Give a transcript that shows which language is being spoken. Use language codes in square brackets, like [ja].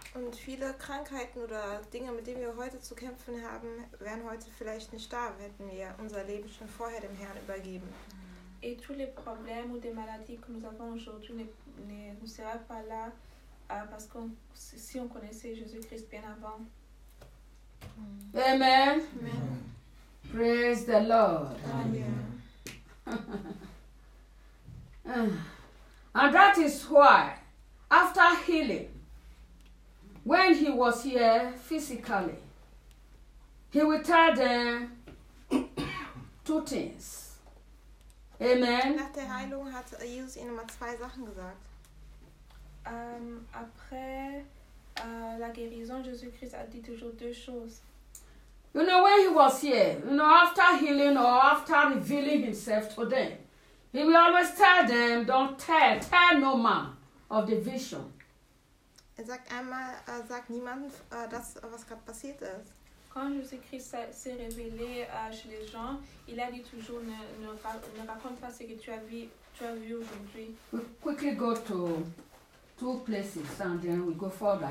[de] Und viele Krankheiten oder Dinge, mit denen wir heute zu kämpfen haben, wären heute vielleicht nicht da, hätten wir unser Leben schon vorher dem Herrn übergeben. [fr] Et tous les problèmes ou des maladies que nous avons aujourd'hui ne seraient pas là, parce que si on connaissait Jésus-Christ bien avant. Amen. Amen. [en] Praise the Lord. Amen. And that is why, after healing, when he was here physically, he will tell them two things. Amen. [de] Nach der Heilung hat Jesus ihnen mal zwei Sachen gesagt. [fr] Après la guérison, Jésus-Christ a dit toujours deux choses. [en] You know, when he was here, you know, after healing or after revealing himself to them, he will always tell them, don't tell no man of the vision. [de] Er sagt einmal, sag niemandem das, was gerade passiert ist. [fr] Quand Jésus-Christ s'est révélé chez les gens, il a dit toujours, ne raconte pas ce que tu as vu aujourd'hui. [en] We quickly go to two places and then we go further.